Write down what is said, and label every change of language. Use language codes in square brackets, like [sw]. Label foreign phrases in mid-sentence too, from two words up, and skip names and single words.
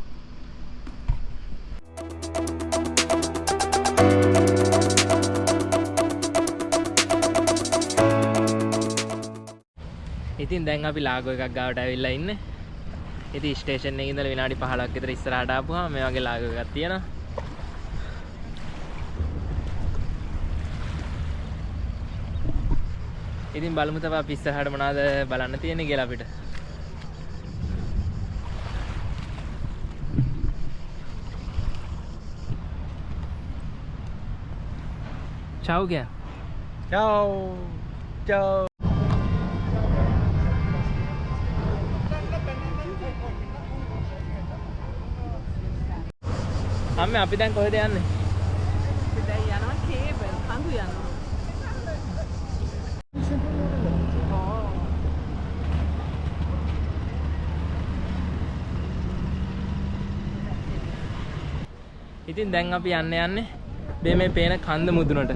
[si] ඉතින් දැන් අපි ලාගෝ එකක් ගාවට ඇවිල්ලා ඉන්නේ. ඉතින් ස්ටේෂන් එකේ ඉඳලා විනාඩි 15ක් විතර ඉස්සරහට ආපුවාම මේ වගේ ලාගෝ එකක් තියෙනවා. ඉතින් බලමු තව අපි ඉස්සරහට මොනවද බලන්න තියෙන්නේ කියලා අපිට. [it] Ciao क्या? Ciao. Ciao. [si] අම්මේ අපි දැන් කොහෙද යන්නේ? අපි දැන් යනවා කේබල් කඳු යනවා. ඉතින් දැන් අපි යන්නේ මේ පේන කන්ද මුදුනට.